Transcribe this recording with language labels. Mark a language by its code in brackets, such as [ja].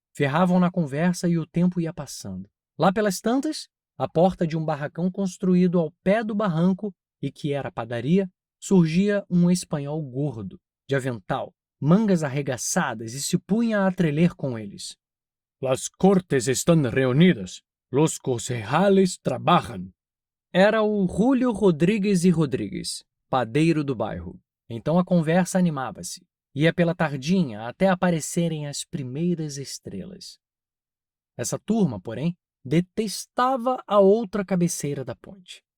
[pt] Ferravam na conversa e o tempo ia passando. Lá pelas tantas, à porta de um barracão construído ao pé do barranco e que era padaria, surgia um espanhol gordo, de avental, mangas arregaçadas e se punha a treler com eles. [es] Las cortes están reunidas. Los concejales trabajan. [pt] Era o Julio Rodrigues e Rodrigues, padeiro do bairro. Então a conversa animava-se. Ia pela tardinha até aparecerem as primeiras estrelas. Essa turma, porém, detestava a outra cabeceira da ponte.